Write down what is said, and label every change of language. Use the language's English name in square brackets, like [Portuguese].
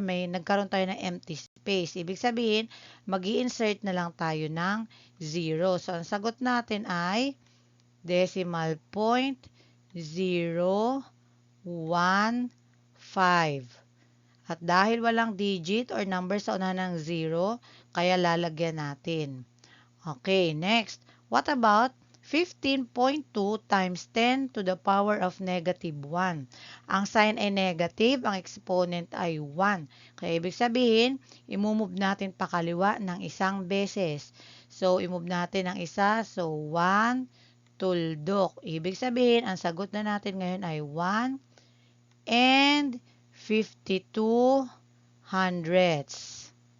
[Filipino] Nagkaroon tayo ng empty space. Ibig sabihin, mag-i-insert na lang tayo ng 0. So, ang sagot natin ay decimal point 0, 1, 5. At dahil walang digit or number sa unahan ng 0, kaya lalagyan natin. Okay, next. [English] What about 15.2 times 10 to the power of negative 1? [Filipino] Ang sign ay negative, ang exponent ay 1. Kaya ibig sabihin, imumove natin pakaliwa ng isang beses. So, imove natin ang isa. So, 1, tuldok. Ibig sabihin, ang sagot na natin ngayon ay 1 and 52 hundredths.